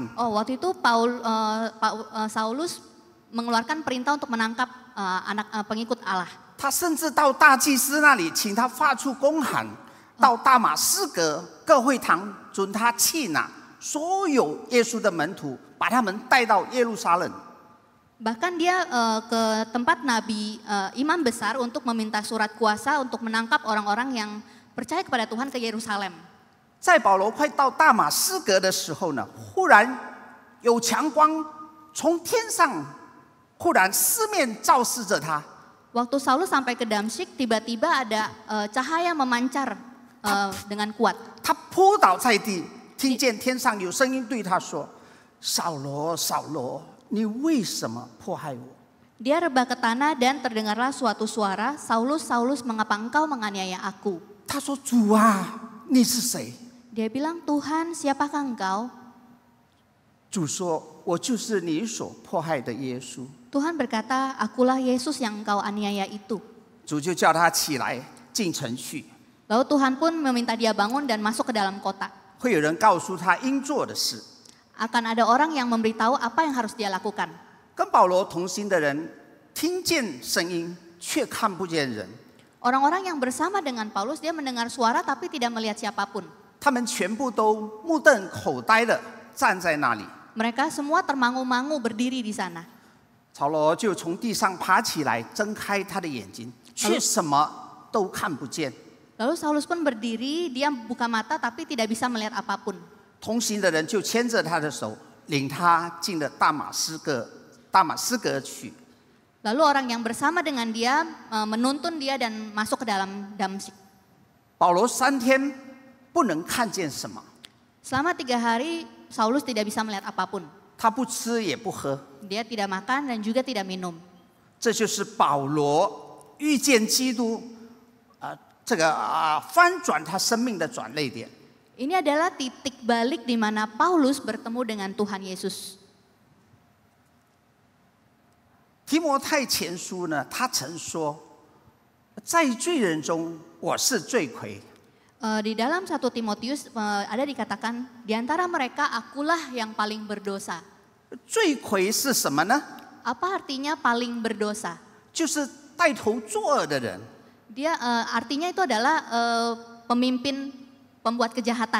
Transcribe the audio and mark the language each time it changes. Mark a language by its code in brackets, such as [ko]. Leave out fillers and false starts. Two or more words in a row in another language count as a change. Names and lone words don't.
[id] Waktu itu Saulus mengeluarkan perintah untuk menangkap pengikut Allah. [zh] 他甚至到大祭司那里，请他发出公函，到大马士革各会堂准他缉拿所有耶稣的门徒，把他们带到耶路撒冷。 [id] Bahkan dia ke tempat Nabi Imam Besar untuk meminta surat kuasa untuk menangkap orang-orang yang percaya kepada Tuhan ke Yerusalem. [zh] 在保罗快到大马士革的时候呢，忽然有强光从天上忽然四面照视着他。 [id] Waktu Saulus sampai ke Damsyik, tiba-tiba ada cahaya memancar dengan kuat. [zh] 他扑倒在地，听见天上有声音对他说：“扫罗，扫罗，你为什么迫害我？” [id] Dia rebah ke tanah dan terdengarlah suatu suara, Saulus, Saulus, mengapa engkau menganiaya aku? [zh] 他说：“主啊，你是谁？” [id] Dia bilang, Tuhan, siapakah engkau? [zh] 主说：“我就是你所迫害的耶稣。” [id] Tuhan berkata, akulah Yesus yang engkau aniaya itu. [zh] 主就叫他起来进城去。 [id] Lalu Tuhan pun meminta dia bangun dan masuk ke dalam kota. [zh] 会有人告诉他应做的事。 [id] Akan ada orang yang memberitahu apa yang harus dia lakukan. [zh] 跟保罗同行的人听见声音，却看不见人。 [id] Orang-orang yang bersama dengan Paulus, dia mendengar suara tapi tidak melihat siapapun. [zh] 他们全部都目瞪口呆的站在那里。 [id] Mereka semua termangu-mangu berdiri di sana. [zh] 扫罗就从地上爬起来，睁开他的眼睛，却什么都看不见。 [id] Lalu Saulus pun berdiri, dia buka mata tapi tidak bisa melihat apapun. [zh] 同行的人就牵着他的手，领他进了大马士革去。 [id] Lalu orang yang bersama dengan dia menuntun dia dan masuk ke dalam Damsyik. [zh] 保罗3天不能看见什么， [id] Selama 3 hari Saulus tidak bisa melihat apapun. [zh] 他不吃也不喝。 [id] Dia tidak makan dan juga tidak minum. [zh] 这就是保罗遇见基督，翻转他生命的转捩点。 [id] Ini adalah titik balik di mana Paulus bertemu dengan Tuhan Yesus. [zh] 提摩太前书呢，他曾说，在罪人中我是罪魁。 [id] Di dalam 1 Timotius ada dikatakan, di antara mereka akulah yang paling berdosa. [zh] 罪魁是什么呢？ [id] Apa artinya paling berdosa? [zh] 就是带头作恶的人。 [id] Dia artinya itu adalah pemimpin pembuat kejahatan.